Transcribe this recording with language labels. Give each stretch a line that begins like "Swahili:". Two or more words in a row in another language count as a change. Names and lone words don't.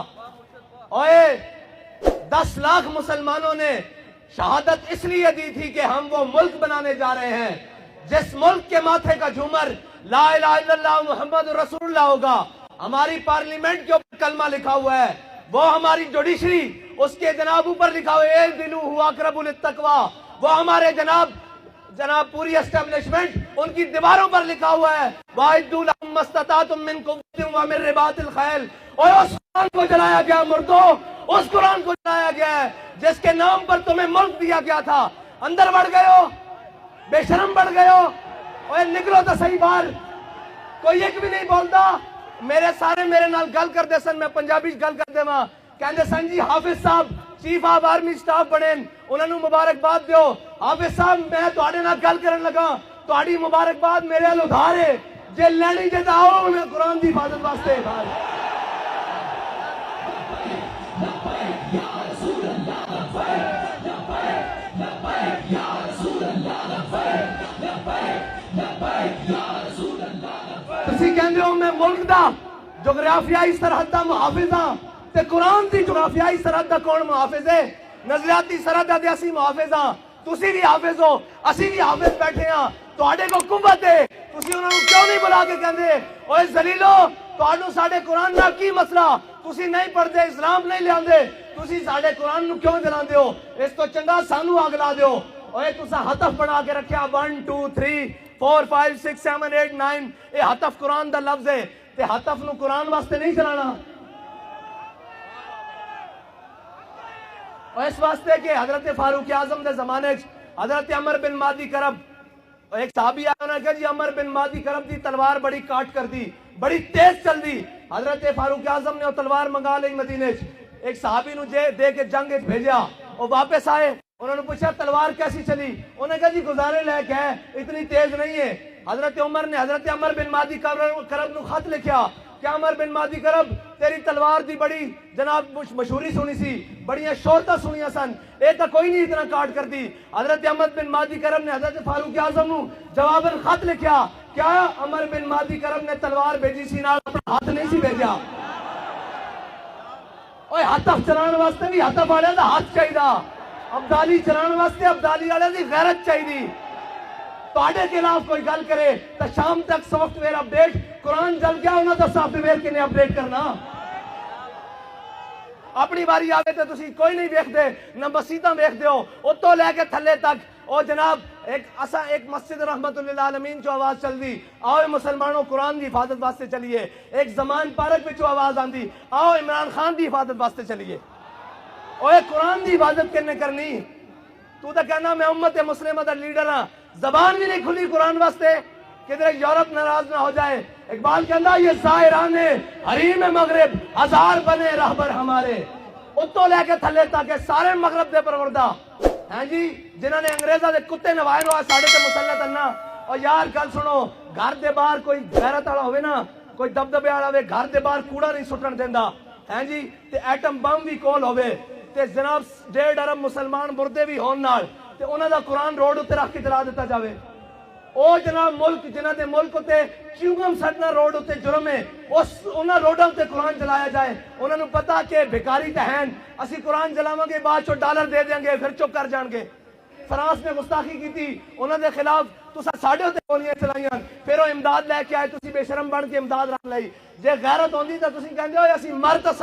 Urdu: اوئے 10 لاکھ مسلمانوں نے شہادت اس لیے دی تھی کہ ہم وہ ملک بنانے جا رہے ہیں جس ملک کے ماتھے کا جھومر
Arabic: لا الہ الا اللہ محمد رسول اللہ
Urdu: ہوگا. ہماری پارلیمنٹ کے اوپر کلمہ لکھا ہوا ہے، وہ ہماری جوڈیشری اس کے جناب اوپر لکھا ہوا ہے
Arabic: اعدلوا هو اقرب للتقوی،
Urdu: وہ ہمارے جناب پوری اسٹیبلشمنٹ ان کی دیواروں پر لکھا ہوا ہے
Arabic: وَأَعِدُّوا لَهُم مَّا اسْتَطَعْتُم مِّن قُوَّةٍ وَمِن رِّبَاطِ الْخَيْلِ.
Urdu: اور اس قرآن کو جلایا گیا مردوں، اس قرآن کو جلایا گیا ہے جس کے نام پر تمہیں ملک دیا گیا تھا. اندر بڑھ گئے ہو، بے شرم بڑھ گئے ہو. اور نکلو تو صحیح باہر. کوئی ایک بھی نہیں بولتا.
Punjabi: میرے نال گل کر دے سن، میں پنجابی گل کر دے ماں کہندے سن جی حافظ صاحب چیف آف آرمی سٹاف بنے، انہوں نے مبارکباد دیو. حافظ صاحب میں تواڈے نال گل کرن لگا، تواڈی مبارکباد میرے ال ادھار ہے، جے لینی جے تاں آؤ میں قرآن دی حفاظت واسطے ادھار. تسی کہندے ہو میں ملک دا جغرافیائی سرحد دا محافظ ہاں، تے قرآن دی جغرافیائی سرحد دا کون محافظ ہے؟ نظریاتی سرحد دے اسی محافظ ہاں. تسی بھی حافظ ہو، اسی بھی حافظ بیٹھے ہاں. تواڈے کو قوت ہے، تسی انہاں نوں کیوں نہیں بلا کے کہندے اوے ذلیلو تواڈوں ساڈے قرآن نال کی مسئلہ؟ تسی نہیں پڑھدے، اسلام نہیں لیاندے، تسی ساڈے قرآن نوں کیوں جلاندے ہو؟ اس تو چنگا سانوں اگ لا دیو. اوے تساں ہتف بنا کے رکھیا 1 2 3 4 5 6 7 8 9. یہ ہتف قرآن دا لفظ ہے تے ہتف نو قرآن واسطے نہیں چلانا. اور اس واسطے کہ حضرت فاروق اعظم دے زمانے حضرت عمر بن مادی کرب ایک صحابی آیا، انہوں نے کہا جی عمر بن مادی کرب دی تلوار بڑی کاٹ کر دی، بڑی تیز چل دی.
Urdu: حضرت فاروق اعظم نے وہ تلوار منگا لی مدینے. ایک صحابی نو دے کے جنگ بھیجا، وہ واپس آئے، انہوں نے پوچھا تلوار کیسی چلی؟ انہوں نے کہا جی گزارے لائق ہے، اتنی تیز نہیں ہے.
Punjabi: حضرت عمر نے حضرت عمر بن مادی کرب نو خط لکھیا کہ عمر بن مادی کرب تیری تلوار دی بڑی جناب مشہوری سنی سی، بڑیاں شہرتاں سنیاں سن، اے تا کوئی نہیں اتنا کاٹ کر دی. حضرت عمر بن مادی کرب نے حضرت فاروق اعظم نو جواباً خط لکھیا، کیا عمر بن مادی کرب نے تلوار بھیجی سی نال اپنا ہاتھ نہیں سی بھیجا؟ اوے ہتف چلان واسطے بھی ہتف والے دا ہاتھ چاہیے، ابدالی چلان واسطے ابدالی والے دی غیرت چاہیے. تواڈے خلاف کوئی گل کرے تو شام تک سافٹ ویئر اپڈیٹ، قرآن جل گیا انہاں دا سافٹ ویئر کنے اپڈیٹ کرنا. اپنی باری آگے تو تسی کوئی نہیں ویکھدے، نہ مسیتاں ویکھدے ہو. اتوں لے کے تھلے تک او جناب ایک مسجد رحمت للعالمین چو آواز چل دی آؤ مسلمانوں قرآن دی حفاظت واسطے چلیے. ایک زمان پارک وچوں آواز آندی آؤ عمران خان دی حفاظت واسطے چلیے. اوے قرآن دی حفاظت کنے کرنی؟ تو تا کہنا میں امت مسلمہ دا لیڈر ہاں، زبان بھی نہیں کھلی قرآن واسطے. کدھر یورپ ناراض نہ ہو جائے. اقبال کہنا یہ
Urdu: زائران حریم مغرب ہزار بنے رہبر ہمارے.
Punjabi: اتوں لے کے تھلے تک سارے مغرب دے پروردہ ہیں جی جنہوں نے انگریزاں دے کتے نوائے نو ساڑے تے مسلط کرنا. اور یار گل سنو، گھر دے باہر کوئی غیرت والا ہوئے نا، کوئی دبدبے والا ہوئے، گھر دے باہر کوڑا نہیں سٹن دیندا ہیں جی، تے ایٹم بم بھی کول ہوئے تے جناب 1.5 ارب مسلمان مردے بھی ہون نال تے انہاں دا قرآن روڈ اتنے رکھ کے جلا دیتا جاوے. او جناب ملک جنہاں دے ملک تے چیوگم سٹنا روڈ تے جرم ہے، انہاں روڈاں تے قرآن جلایا جائے. انہاں نوں پتا کہ بھکاری تے ہیں، اسی قرآن جلاواں گے بعد چو ڈالر دے دیں گے پھر چپ کر جان گے.
Urdu: فرانس نے گستاخی کی تھی انہوں نے خلاف
Punjabi: تسا ساڈے تے گولیاں چلائیاں پھر وہ امداد لے کے آئے تسی بے شرم بن کے امداد رکھ لئی جے غیرت ہوندی تے تسی کہندے ہو اسی مر تے